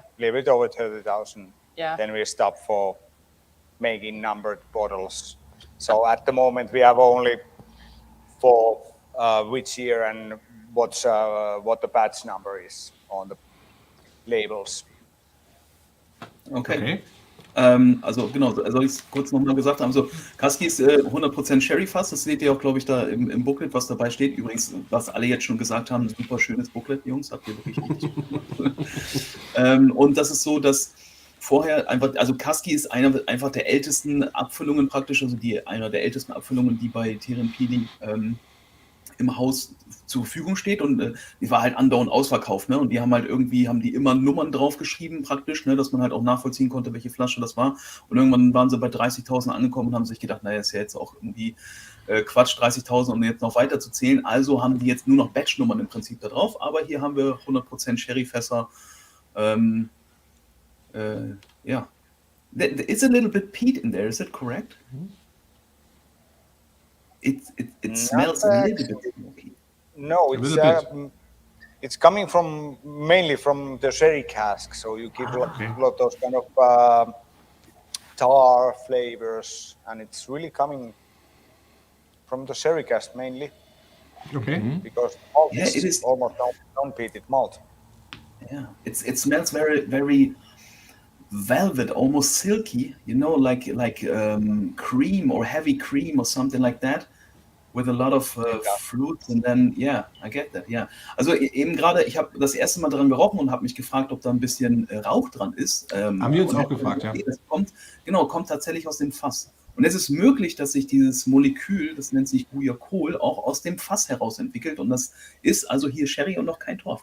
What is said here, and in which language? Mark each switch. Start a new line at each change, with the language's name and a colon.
English: a little bit over 30,000. Yeah. Then we stop for making numbered bottles. So at the moment we have only for which year and what the batch number is on the labels. Okay.
German: Also genau, soll ich es kurz nochmal gesagt haben. Also Kaski ist 100% Sherry-Fass, das seht ihr auch, glaube ich, da im Booklet, was dabei steht. Übrigens, was alle jetzt schon gesagt haben, ein super schönes Booklet, Jungs, habt ihr wirklich richtig gut gemacht. Und das ist so, dass vorher einfach, also Kaski ist einfach der ältesten Abfüllungen praktisch, also einer der ältesten Abfüllungen, die bei Teerenpeli im Haus zur Verfügung steht und die war halt andauernd ausverkauft, ne? Und die haben halt irgendwie, haben die immer Nummern draufgeschrieben praktisch, ne? Dass man halt auch nachvollziehen konnte, welche Flasche das war. Und irgendwann waren sie bei 30.000 angekommen und haben sich gedacht, naja, ist ja jetzt auch irgendwie Quatsch, 30.000, um jetzt noch weiter zu zählen. Also haben die jetzt nur noch Batch-Nummern im Prinzip da drauf. Aber hier haben wir 100% Sherry-Fässer. Ja.
English: It's a little bit peat in there, is that correct? It smells a little bit smoky. No, it's coming from mainly from the sherry cask. So you keep a lot those kind of tar flavors, and it's really coming from the sherry cask mainly. Okay. Because malt Yeah, it is almost non-peated malt. Yeah, it smells very, very velvet, almost silky. You know, like cream or heavy cream or something like that, with a lot of fruits. And then, yeah, I get that. Yeah.
German: Also eben gerade, ich habe das erste Mal dran gerochen und habe mich gefragt, ob da ein bisschen Rauch dran ist. Haben wir uns auch gefragt, ja. Das kommt tatsächlich aus dem Fass. Und es ist möglich, dass sich dieses Molekül, das nennt sich Guaiacol, auch aus dem Fass heraus entwickelt. Und das ist also hier Sherry und noch kein Torf.